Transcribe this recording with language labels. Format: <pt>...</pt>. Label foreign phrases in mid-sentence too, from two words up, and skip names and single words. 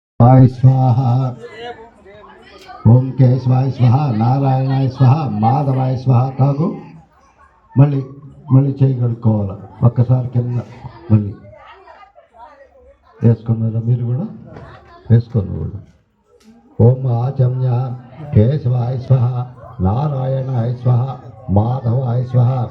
<sa>स्वाहा ओम केशवाय स्वाहा नारायणाय स्वाहा మాధవాయ स्वाहा</sa> <te>తాగు మళ్ళీ మళ్ళీ చేయి కడుక్కోవాలి ఒక్కసారి కింద మళ్ళీ వేసుకున్నారా మీరు కూడా వేసుకున్నారు కూడా</te> <sa>ఓం ఆచమ్య కేశవాయ స్వాహ నారాయణాయ స్వాహ మాధవాయ స్వాహ</sa>